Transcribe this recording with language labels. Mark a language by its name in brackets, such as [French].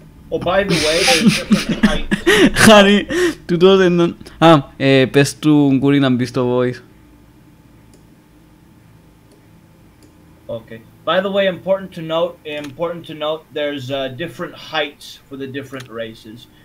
[English] Oh, by the way, there's different heights. [Greek] Χάρη, τούτο δεν... πες του Γκούρι να μπει στο voice. [English] Okay. By the way, important to note, there's different heights for the different races.